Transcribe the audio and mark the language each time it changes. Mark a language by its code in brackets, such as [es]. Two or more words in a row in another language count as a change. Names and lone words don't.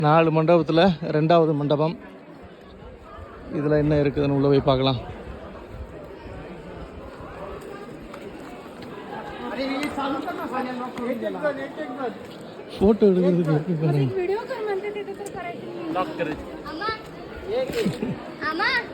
[ta] 4 மண்டபத்தில் 2வது மண்டபம். இதில் என்ன இருக்குதுன்னு உள்ள போய் பார்க்கலாம். फोटो எடுக்கிறதுக்கு எப்படி பாருங்க. [mr] व्हिडिओ कर म्हणते तिथे तर करायची नाही. लॉक करायची. अम्मा